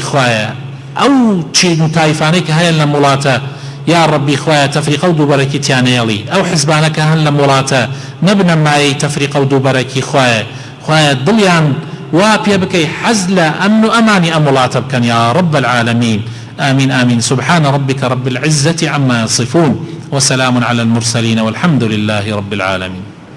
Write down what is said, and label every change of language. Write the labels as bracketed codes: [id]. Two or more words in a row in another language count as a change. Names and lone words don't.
[ckb] خوایە ئەو چین و تایفانەی کە هەیە لە وڵاتە [ar] یا ڕەبی [ckb] خوایە تەفریقە و دووبەرەکی تیانەیەڵی. ئەو حیزبانە کە هەن لە وڵاتە نەبنە مایەی تەفریقە و دووبەرەکی. خوایە دڵیان وا پێ بکەی حەز لە ئەمن و ئەمانی ئەم وڵاتە بکەن [ar] یا ڕەب العالەمین. آمين آمين. سبحان ربك رب العزة عما يصفون وسلام على المرسلين والحمد لله رب العالمين.